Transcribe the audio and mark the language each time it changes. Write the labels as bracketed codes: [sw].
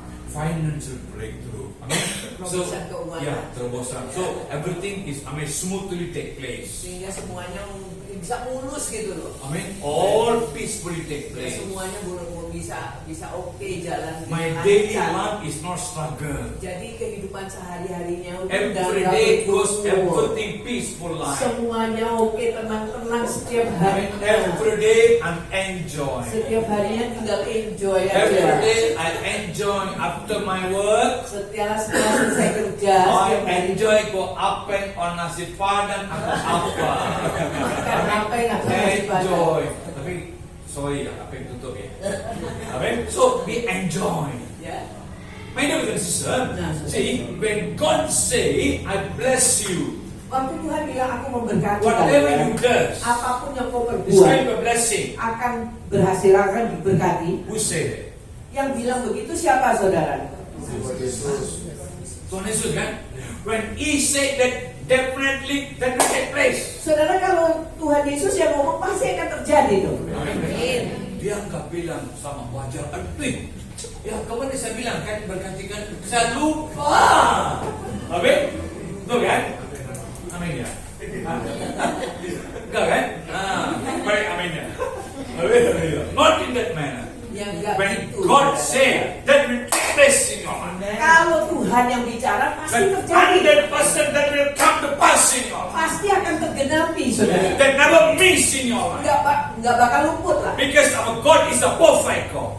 [en] Financial breakthrough. [id] Terobosan keuangan. Ya, terobosan. [en] So everything is smoothly take place. [id] Sehingga semuanya bisa mulus gitu loh. [en] All peacefully take place. [id] Semuanya bisa oke jalan dengan [en] My daily [id] lancar. [en] life is not struggle. [id] Jadi kehidupan sehari-harinya udah [en] Every [id] nggak [en] day goes [id] berkumpul. [en] everything peaceful life. [id] Semuanya oke, tenang-tenang setiap hari. [en] Every day I'm enjoy. [id] Setiap harinya tinggal enjoy [en] Every [id] aja. [en] day I enjoy after my work. [id] Setelah selesai kerja, [en] I [id] setiap hari [en] enjoy go up and on nasi padang [id] atau apa. makan apa yang ada nasi padang. Enjoy. Tapi sorry ya, apa yang tutup ya. Amen. [en] So we enjoy. [id] Ya. [en] My dear brothers and sisters, [id] Nah, [en] see when God say I bless you, [id] Waktu Tuhan bilang aku memberkati [en] whatever [id] kalian, [en] you do, [id] apapun yang kau [en] it's [id] perbuat [en] kind of a blessing. [id] akan berhasil, akan diberkati. [en] Who said it? [id] Yang bilang begitu siapa, saudara? Tuhan Yesus. Tuhan Yesus kan? [en] When He said that, definitely that will take place. [id] Saudara, kalau Tuhan Yesus yang ngomong pasti akan terjadi tuh. Amin. Dia nggak bilang sama wajar. Aduh, ya kemarin saya bilang kan bergantikan. Saya lupa. Amin. Betul kan? Amin ya. Enggak kan? Baik amin ya. Amin. [en] Not in that manner. [id] Yang enggak [en] When [id] gitu. [en] God said, that will take place in your life. [id] Kalau Tuhan yang bicara pasti [en] When [id] terjadi. [en] 100% that will come to pass in your life. [id] Pasti akan tergenapi, saudara. [en] That never miss in your life. [id] Nggak bakal luput lah. [en] Because our God is a perfect God.